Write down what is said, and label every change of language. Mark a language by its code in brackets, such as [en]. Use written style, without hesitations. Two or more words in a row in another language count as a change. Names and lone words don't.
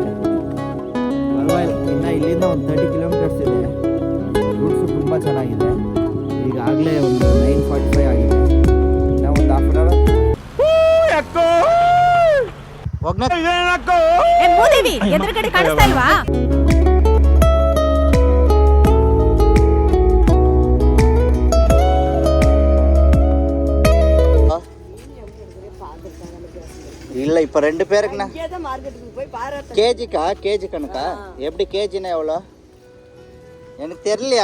[kn] ಪರವಾಗಿಲ್ಲ, ಇನ್ನು ಇಲ್ಲಿಂದ ಒಂದು 30 ಕಿಲೋಮೀಟರ್ಸ್ ಇದೆ. ರೂಟ್ಸು ತುಂಬ ಚೆನ್ನಾಗಿದೆ. ಈಗಾಗಲೇ ಒಂದು 9:45 ಆಗಿದೆ. ಇನ್ನು ಒಂದು [en] half an hour [kn] ಎದುರುಗಡೆ ಕಾಣಿಸ್ತಾ ಇಲ್ವಾ? [ta] இல்லை, இப்போ 2 பேருக்குண்ணா கேஜி கணக்கா? எப்படி கேஜினா எவ்வளோ எனக்கு தெரியல.